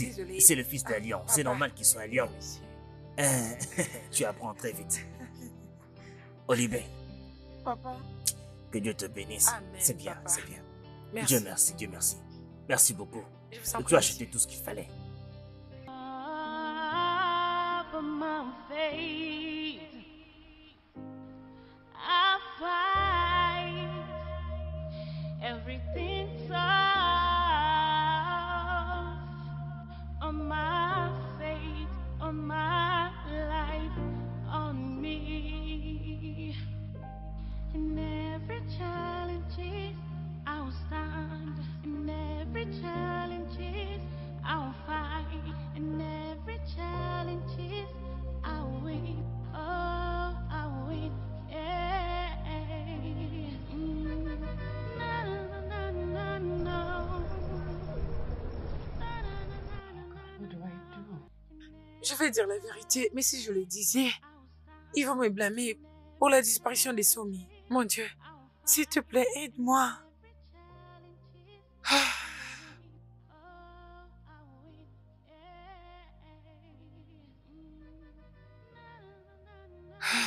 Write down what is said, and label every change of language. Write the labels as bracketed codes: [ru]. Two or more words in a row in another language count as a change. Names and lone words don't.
[fr] désolé. C'est le fils d'un lion. C'est Papa. normal qu'il soit un Oui, lion. monsieur. Tu apprends très vite. Olivier, Papa. que Dieu te bénisse. Amen, C'est bien, papa. c'est bien. Merci. Dieu merci, Dieu merci. Merci beaucoup. Je vous en Tu prie, as acheté monsieur. tout ce qu'il fallait. [en] Of my faith, I fight everything tough on my faith, on my life, on me. In every challenge, I'll stand. In every challenge, I'll fight. In every challenge, I'll win. Oh, I'll win. Yeah. Na, na, na, na, no. Na, na, na, na, na, na. [fr] Je vais dire la vérité, mais si je le disais, ils vont me blâmer pour la disparition des soumis. Mon Dieu, s'il te plaît, aide-moi. Ah. Ah.